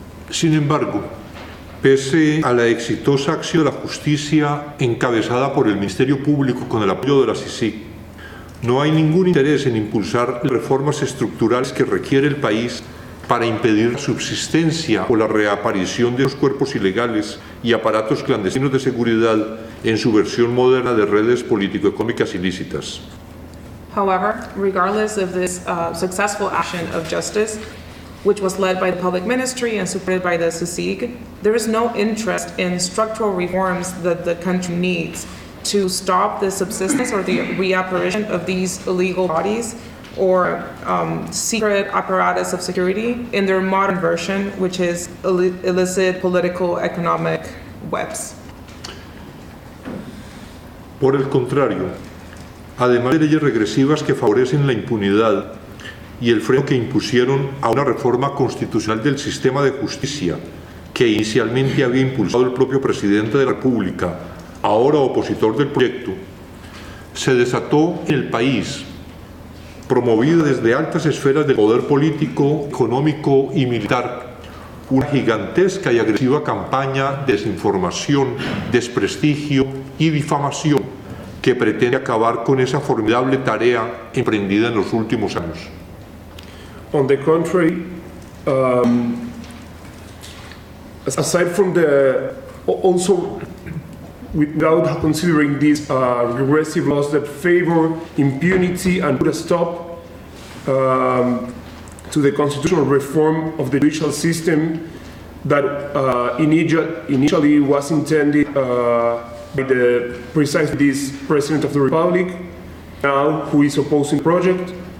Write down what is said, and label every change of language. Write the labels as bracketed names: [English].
[Spanish] Sin embargo, pese a la exitosa acción de la justicia encabezada por el Ministerio Público con el apoyo de la CICIG, no hay ningún interés en impulsar las reformas estructurales que requiere el país para impedir la subsistencia o la reaparición de los cuerpos ilegales y aparatos clandestinos de seguridad en su versión moderna de redes político-económicas ilícitas. [English] However, regardless of this successful action of justice, which was led by the public ministry and supported by the CICIG, there is no interest in structural reforms that the country needs to stop the subsistence or the reapparition of these illegal bodies or secret apparatus of security in their modern version, which is illicit political economic webs. [Spanish] Por el contrario, además de leyes regresivas que favorecen la impunidad y el freno que impusieron a una reforma constitucional del sistema de justicia que inicialmente había impulsado el propio presidente de la República, ahora opositor del proyecto, se desató en el país, promovida desde altas esferas del poder político, económico y militar, una gigantesca y agresiva campaña de desinformación, desprestigio y difamación que pretende acabar con esa formidable tarea emprendida en los últimos años. [English] On the contrary, aside from also without considering these regressive laws that favor impunity and put a stop to the constitutional reform of the judicial system that initially was intended by precisely this President of the Republic, now who is opposing the project.